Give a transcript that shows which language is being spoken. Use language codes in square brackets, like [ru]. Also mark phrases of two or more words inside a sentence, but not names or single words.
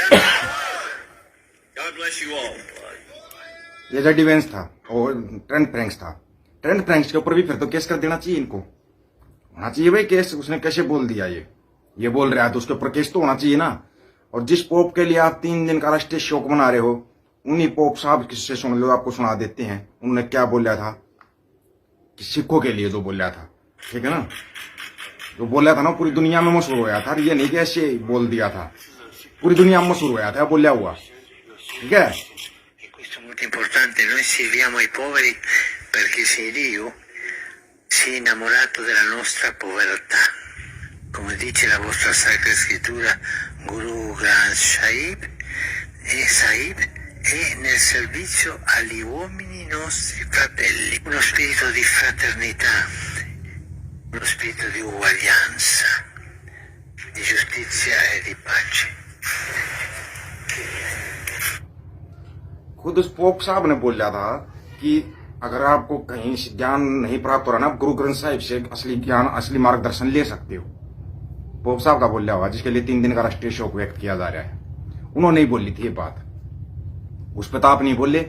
[en] God bless you all. [hi] ये जेडी वेंस था और ट्रेंट फ्रैंक्स था। ट्रेंट फ्रैंक्स के ऊपर भी फिर तो केस कर देना चाहिए इनको, होना चाहिए भाई केस। उसने कैसे बोल दिया ये बोल रहा है तो उसके ऊपर केस तो होना चाहिए ना। और जिस पोप के लिए आप 3 दिन का राष्ट्रीय शोक मना रहे हो, उन्हीं पोप साहब किससे सुन लो, आपको सुना देते हैं उन्होंने क्या बोला था कि सिखों के लिए जो बोला था, ठीक है ना, जो बोला था ना पूरी दुनिया में मशहूर होया था। ये नहीं कि ऐसे बोल दिया था, पूरी दुनिया में मशहूर होया था बोला हुआ, ठीक है। [it] Questo è molto importante, noi serviamo ai poveri perché se Dio si è innamorato della nostra povertà, come dice la vostra Sacra Scrittura, Guru Granth Sahib è nel servizio agli uomini nostri fratelli, uno spirito di fraternità, uno spirito di uguaglianza, di giustizia e di pace. [hi] खुद उस पोप साहब ने बोला था कि अगर आपको कहीं से ज्ञान नहीं प्राप्त हो रहा ना, आप गुरु ग्रंथ साहिब से असली ज्ञान, असली मार्गदर्शन ले सकते हो। पोप साहब का बोला हुआ, जिसके लिए 3 दिन का राष्ट्रीय शोक व्यक्त किया जा रहा है, उन्होंने ही बोली थी ये बात, उस पर तो आप नहीं बोले।